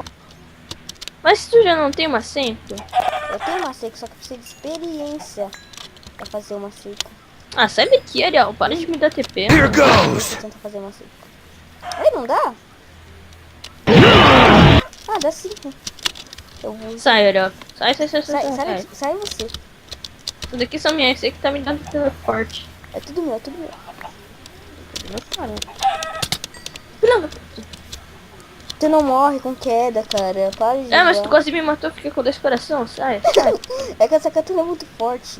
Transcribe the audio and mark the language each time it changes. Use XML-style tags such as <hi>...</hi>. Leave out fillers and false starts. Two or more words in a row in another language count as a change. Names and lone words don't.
<pt>Mas se tu já não tem uma seita? Eu tenho uma seca, só que eu preciso de experiência pra fazer uma seca. Ah, sai daqui, Ariel. Para de me dar TP.</pt> <en>Here</en> <pt>Deixa</pt> <en>goes!</en> <pt>eu tentar fazer uma seca. Ai, não dá? Ah, dá sim. Eu vou... Sai, Ariel. Sai, sai, sai, Sai, sai, sai, sai. daqui, sai você. Isso daqui são minhas. Sei que tá me dando teleporte. É tudo meu, é tudo meu. Não para. Filha da puta. Tu não morre com queda, cara. Para de É, mas jogar. tu quase me matou. Fiquei com 2 corações. Sai, sai. É que essa catuna é muito forte.</pt>